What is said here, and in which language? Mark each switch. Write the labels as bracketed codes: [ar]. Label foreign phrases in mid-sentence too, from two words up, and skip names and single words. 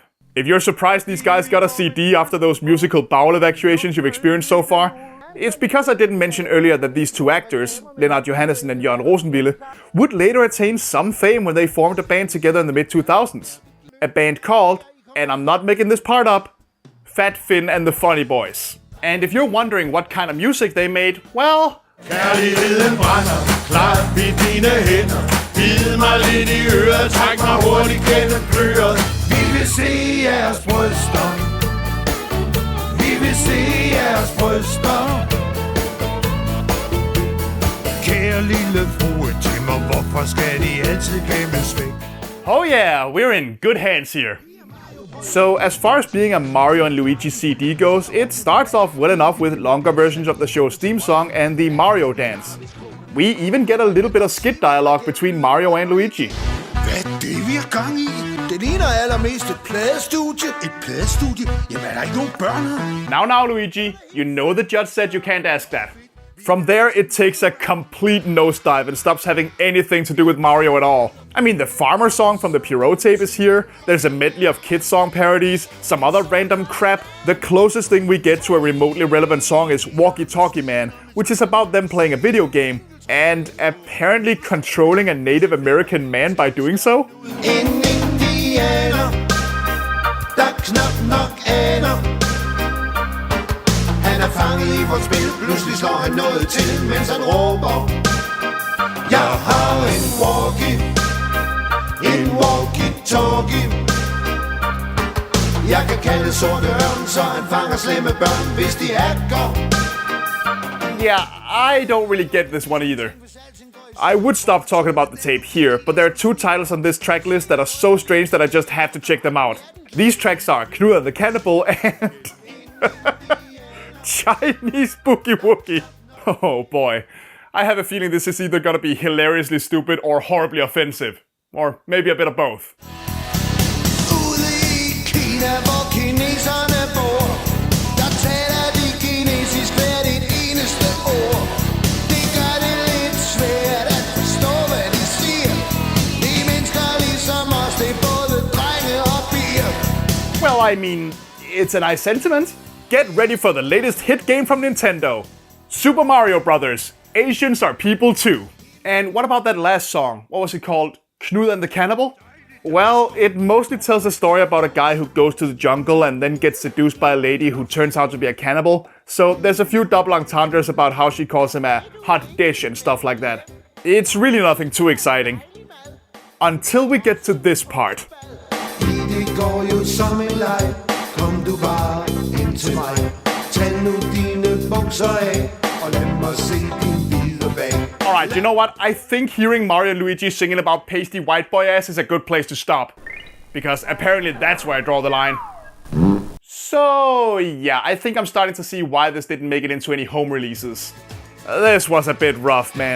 [en] If you're surprised these guys got a CD after those musical bowel evacuations you've experienced so far, it's because I didn't mention earlier that these two actors, Lennart Johannessen and Jørgen Rosenwille, would later attain some fame when they formed a band together in the mid-2000s. A band called, and I'm not making this part up, Fat Finn and the Funny Boys. And if you're wondering what kind of music they made, well... [da] Kærligheden brænder, klap i dine hænder. Bid mig lidt i øret, træk mig hurtigt gennem bløret. Vi vil se jeres bryster. Vi vil se jeres bryster. Kære lille frue Timmer, hvorfor skal de altid gemmes væk? [en] Oh yeah, we're in good hands here. So, as far as being a Mario and Luigi CD goes, it starts off well enough with longer versions of the show's theme song and the Mario dance. We even get a little bit of skit dialogue between Mario and Luigi. [da] Hvad er det, vi har gang i? Det ligner allermest et pladestudie. Et pladestudie? Jamen, er der ikke nogen børn her? [en] Now, Luigi, you know the judge said you can't ask that. From there, it takes a complete nosedive and stops having anything to do with Mario at all. I mean, the farmer song from the Pierrot tape is here, there's a medley of kids song parodies, some other random crap. The closest thing we get to a remotely relevant song is Walkie Talkie Man, which is about them playing a video game, and apparently controlling a Native American man by doing so. [da] En indianer, der knap nok aner. Han er fanget i vort spil, pludselig slår han noget til, mens han råber. Jeg har en walkie-talkie. Jeg kan kalde sorte ørn, så han fanger slemme børn, hvis de hacker. [en] Yeah, I don't really get this one either. I would stop talking about the tape here, but there are two titles on this track list that are so strange that I just have to check them out. These tracks are Knud and the Cannibal and Chinese Boogie Woogie. Oh boy. I have a feeling this is either gonna be hilariously stupid or horribly offensive. Or maybe a bit of both. [da] Ude i Kina, hvor kineserne bor, der taler de kinesisk hvert et eneste ord. Det gør det lidt svært at forstå, hvad de siger. De mennesker ligesom os, det er både drenge og piger. [en] Well, I mean, it's a nice sentiment. Get ready for the latest hit game from Nintendo. Super Mario Brothers. Asians are people too. And what about that last song? What was it called? Knud and the Cannibal? Well, it mostly tells a story about a guy who goes to the jungle and then gets seduced by a lady who turns out to be a cannibal. So there's a few double entendres about how she calls him a hot dish and stuff like that. It's really nothing too exciting. Until we get to this part. [da] Det går jo som en leg. Kom du bare ind til mig. Tag nu dine bukser af, og lad mig se din hvide bag. [en] Alright, you know what? I think hearing Mario and Luigi singing about pasty white boy ass is a good place to stop. Because apparently that's where I draw the line. So yeah, I think I'm starting to see why this didn't make it into any home releases. This was a bit rough, man.